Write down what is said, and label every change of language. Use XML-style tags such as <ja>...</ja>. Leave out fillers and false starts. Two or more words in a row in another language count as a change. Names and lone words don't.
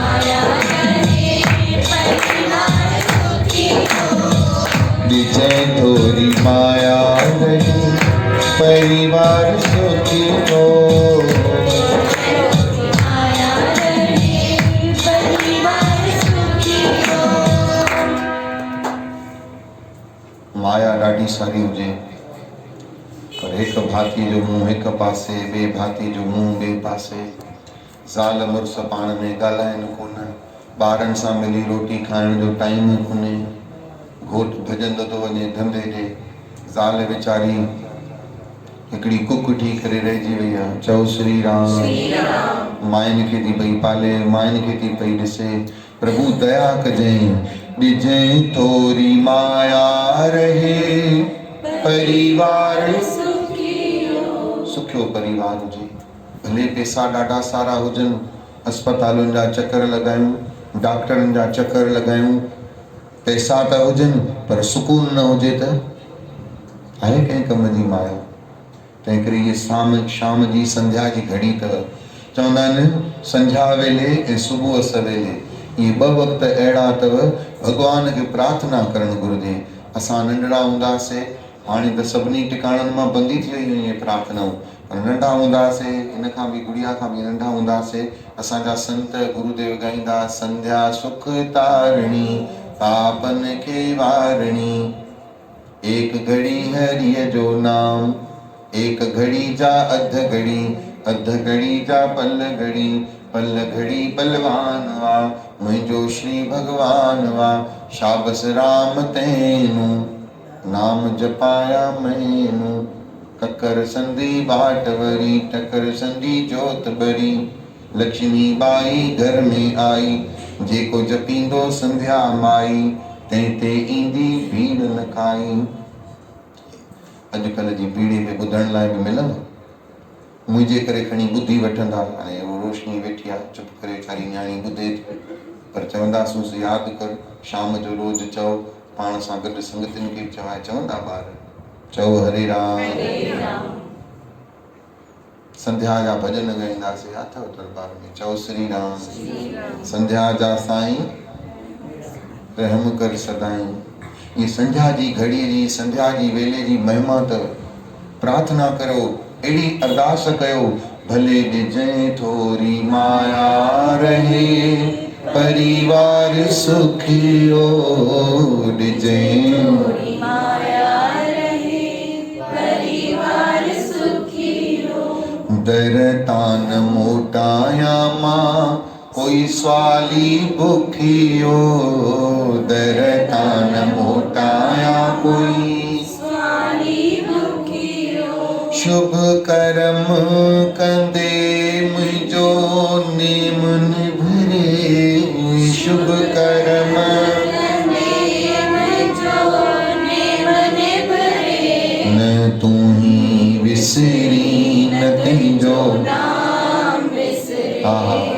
<sd>नीचे थोड़ी माया रही परिवार सुखी हो माया ॾाढी सारी हुजे पर हिक भाती जो मुंहुं हिक पासे ॿिए भाती जो मुंहुं ॿिए पासे ज़ाल मुड़ुस पाण में ॻाल्हाइनि कोन ॿारनि सां मिली रोटी खाइण जो टाइम कोन्हे घोटु भॼंदो थो वञे धंधे ॾे ज़ाल वीचारी हिकिड़ी कुक थी करे रहिजी वई आहे चओ श्री राम माइनि खे थी पई पाले माइनि खे थी पई ॾिसे प्रभु दया कजईं ॾिजईं थोरी माया रहे परिवार सुखियो परिवार हुजे भले पैसा ॾाढा सारा हुजनि अस्पतालुनि जा चक्कर लॻायूं, डॉक्टरनि जा चक्कर लॻायूं, पैसा त हुजनि पर सुकून न हुजे त आहे कंहिं कम जी माया। तंहिं करे इहे शाम जी संध्या जी घड़ी अथव। चवंदा आहिनि संध्या वेले ऐं सुबुह सवेले इहे ॿ वक़्त अहिड़ा अथव भॻवान खे प्रार्थना करणु घुरिजे। असां नंढड़ा हूंदासीं, हाणे त सभिनी टिकाणनि मां बंदी थी वयूं इहे प्रार्थनाऊं, पर नंढा हूंदासीं, इन खां बि गुड़िया खां बि नंढा हूंदासीं, असांजा संत गुरुदेव ॻाईंदा संध्या सुख तारणी पापन खे वारणी, एक घड़ी हरिय जो नाम, एक घड़ी जा अध घड़ी, अध घड़ी जा पल घड़ी, पल घड़ी बलवान वा मुंहिंजो श्री भगवान वा,</sd> <pa>ਸ਼ਾਬਸ਼ ਰਾਮ ਤੈਨੂੰ ਨਾਮ ਜਪਾਇਆ ਮੈਨੂੰ,</pa> <sd>ककर संधी बाट वरी टकर संधी जोत बरी, लक्ष्मी बाई घर में आई जेको जपींदो संध्या माई, तंहिं ते ईंदी भीड़ न खाई। अॼुकल्ह जी पीढ़ी में ॿुधण लाइ बि मिलंदो, मुंहिंजे करे खणी ॿुधी वठंदा। हाणे उहो रोशनी वेठी आहे चुप करे वीचारी न्याणी ॿुधे थी, पर चवंदासूं यादि कर शाम जो रोज़ चओ, पाण सां गॾु संगतियुनि खे चवाए, चवंदा ॿार चओ हरे राम। संध्या जा भॼन ॻाईंदासीं, अथव दरबार में, चओ श्री राम। संध्या जा साईं रहम कर सदाईं। ये संध्या जी घड़ीअ जी, संध्या जी वेले जी महिमा अथव। प्रार्थना करो, अहिड़ी अरदास कयो, भले ॾिजं थोरी माया रहे परिवार सुखियो, ॾिजं थोरी माया रहे परिवार सुखियो, दर तान मोटाया मां कोई स्वाली भुखियो, दर तान मोटाया कोई स्वाली भुखियो, शुभ कर्म कंदे मुंहिंजो नेम निभरे, शुभ कर्म कंदे मुंहिंजो नेम निभरे, न तू ही विसरी न तुंहिंजो नाम विसरे।</sd>